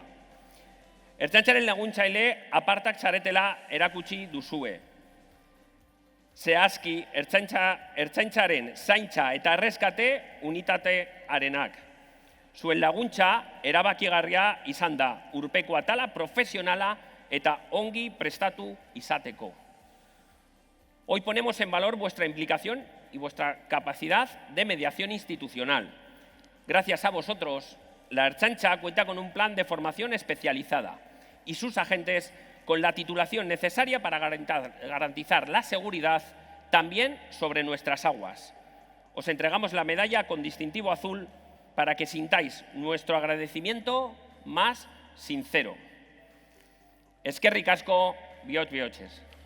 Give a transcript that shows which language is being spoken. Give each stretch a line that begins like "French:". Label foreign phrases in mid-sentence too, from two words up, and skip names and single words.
Basque: Ertzaintzaren laguntzaile apartak zaretela erakutsi duzue. Zehazki, ertzaintzaren zaintza eta erreskate unitatearenak. Zuen laguntza erabakigarria izan da, urpeko atala profesionala eta ongi prestatu izateko.
Spanish: Hoy ponemos en valor vuestra implicación y vuestra capacidad de mediación institucional. Gracias a vosotros, la Ertzaintza cuenta con un plan de formación especializada y sus agentes con la titulación necesaria para garantizar la seguridad también sobre nuestras aguas. Os entregamos la medalla con distintivo azul para que sintáis nuestro agradecimiento más sincero.
Basque: Eskerrik asko, bihotz bihotxez.